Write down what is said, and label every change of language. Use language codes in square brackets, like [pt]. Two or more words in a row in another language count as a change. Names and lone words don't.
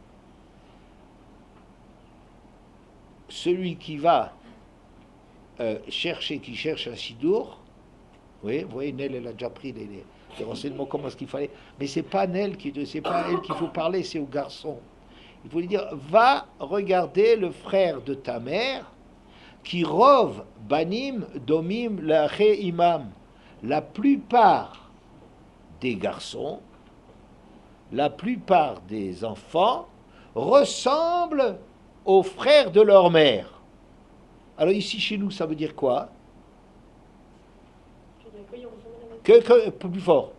[fr] Celui qui va qui cherche un sidour, vous voyez, Nel, elle a déjà pris les renseignements, comment est-ce qu'il fallait. Mais c'est pas Nel c'est pas elle qu'il faut parler, c'est au garçon. Il faut lui dire, va regarder le frère de ta mère, qui [he] רוב בנים דומים לאחי האם. [fr] La plupart des garçons, la plupart des enfants ressemblent aux frères de leur mère. Alors ici chez nous, ça veut dire quoi? Que plus fort.